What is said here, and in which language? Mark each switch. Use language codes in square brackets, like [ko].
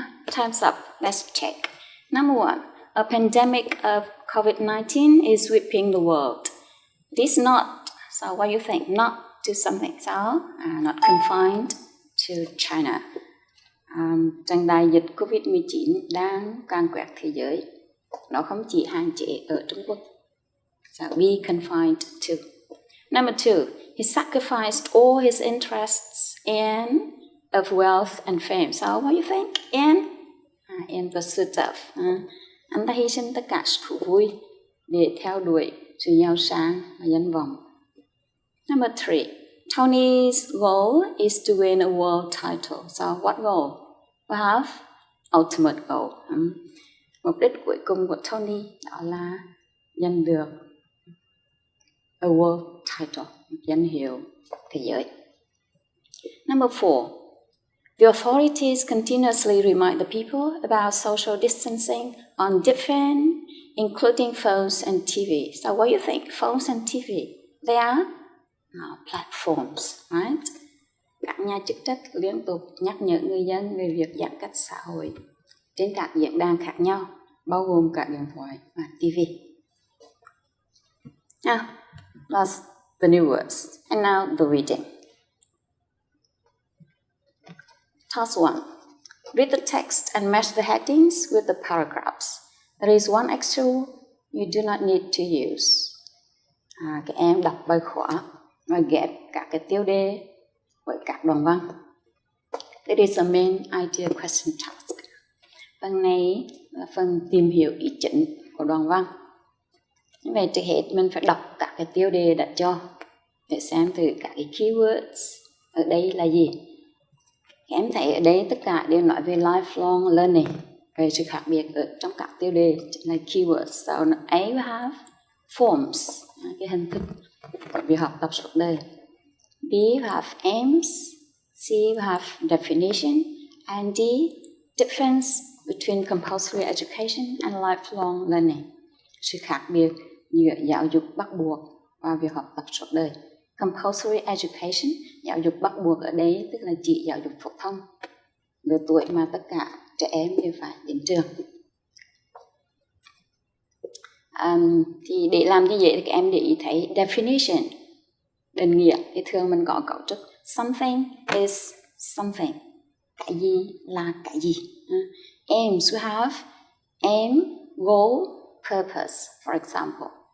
[en] Time's up. Let's check. Number 1. A pandemic of COVID-19 is sweeping the world. This not, so what do you think? Not to something. [vi] So, not confined to China. Trận đại dịch COVID-19 đang càn quét thế giới. Nó không chỉ hạn chế ở Trung Quốc. [en] So be confined to. Number 2, he sacrificed all his interests of wealth and fame. So what do you think? In pursuit of. [vi] Anh ta hy sinh tất cả thú vui để theo đuổi sự giàu sang và danh vọng. [en] Number 3, Tony's goal is to win a world title. So what goal? We have ultimate goal. [vi] Mục đích cuối cùng của Tony đó là giành được a world title, danh hiệu thế giới. [en] Number 4, the authorities continuously remind the people about social distancing on different, including phones and TV. So what do you think? Phones and TV, they are platforms, right? [vi] Các nhà chức trách liên tục nhắc nhở người dân về việc giãn cách xã hội trên các diễn đàn khác nhau, bao gồm cả điện thoại và TV. [en] Now, that's the new words. And now the reading. Task 1. Read the text and match the headings with the paragraphs. There is one extra you do not need to use. [vi] Các em đọc bài khóa và ghép các cái tiêu đề với các đoạn văn. [en] It is a main idea question task. [vi] Phần này là phần tìm hiểu ý chính của đoạn văn. Như vậy trước hết mình phải đọc các cái tiêu đề đã cho để xem thử các cái keywords ở đây là gì. Các em thấy ở đây tất cả đều nói về lifelong learning. Về sự khác biệt ở trong các tiêu đề chính là keywords. So A we have forms, cái hình thức của việc học tập suốt đời. [en] B we have aims. C we have definition. And D, difference between compulsory education and lifelong learning. [vi] Sự khác biệt giữa giáo dục bắt buộc và việc học tập suốt đời. Compulsory education, giáo dục bắt buộc ở đây tức là chỉ giáo dục phổ thông, lứa tuổi mà tất cả trẻ em đều phải đến trường. Thì để làm như vậy thì các em để ý thấy definition, định nghĩa thì thường mình có cấu trúc something is something, cái gì là cái gì. [en] Aims, we have aim, goal, purpose, for example.